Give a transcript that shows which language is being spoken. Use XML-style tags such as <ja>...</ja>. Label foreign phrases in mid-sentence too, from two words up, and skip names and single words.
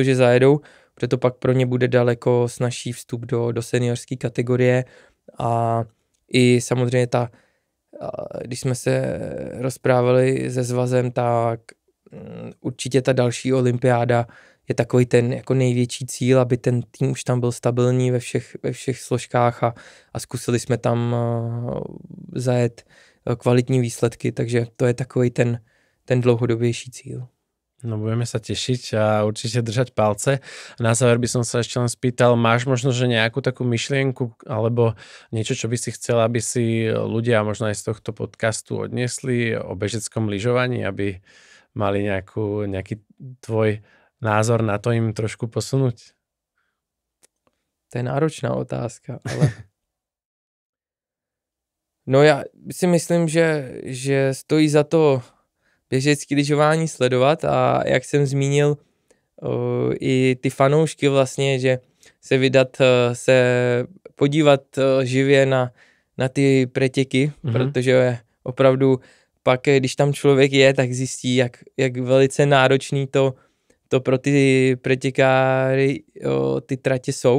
<cs>že zajedou, protože pak pro ně bude daleko snazší vstup do seniorské kategorie a i samozřejmě když jsme se rozprávali se svazem, tak určitě ta další olympiáda je takový ten jako největší cíl, aby ten tým už tam byl stabilní ve všech složkách a zkusili jsme tam zajet kvalitní výsledky, takže to je takový ten dlouhodobější cíl.</cs> <sk>No budeme sa tešiť a určite držať palce. Na záver by som sa ešte len spýtal, máš možno, že nejakú takú myšlienku alebo niečo, čo by si chcel, aby si ľudia možno aj z tohto podcastu odniesli o bežeckom lyžovaní, aby mali nejaký tvoj názor na to im trošku posunúť?</sk> <cs>To je náročná otázka, ale... No já si myslím, že stojí za to běžecký lyžování sledovat a jak jsem zmínil i ty fanoušky vlastně, že se vydat, se podívat živě na ty pretěky, protože opravdu pak, když tam člověk je, tak zjistí, jak velice náročný to pro ty pretěkáry ty tratě jsou.</cs>